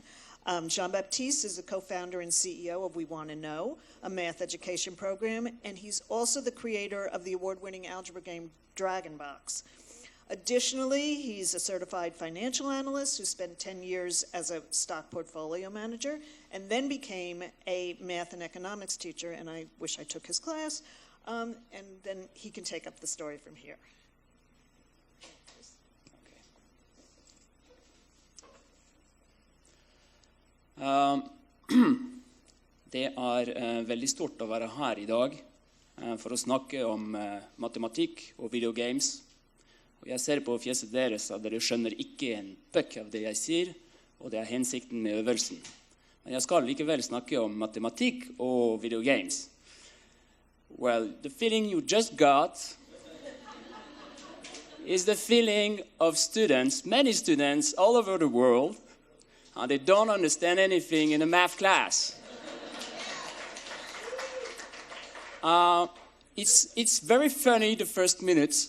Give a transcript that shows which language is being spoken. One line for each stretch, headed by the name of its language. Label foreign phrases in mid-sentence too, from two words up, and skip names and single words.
English: Jean-Baptiste is the co-founder and CEO of We Want to Know, a math education program, and he's also the creator of the award-winning algebra game Dragon Box. Additionally, he's a certified financial analyst who spent 10 years as a stock portfolio manager and then became a math and economics teacher, and I wish I took his class, and then he can take up the story from here.
Norwegian: Det veldig stort å være her I dag for å snakke om matematikk og videogames. Og jeg ser på fjeset deres at dere skjønner ikke en puck av det jeg sier, og det hensikten med øvelsen. Men jeg skal likevel snakke om matematikk og videogames.
English: Well, the feeling you just got is the feeling of students, many students all over the world, and they don't understand anything in a math class. It's very funny the first minutes.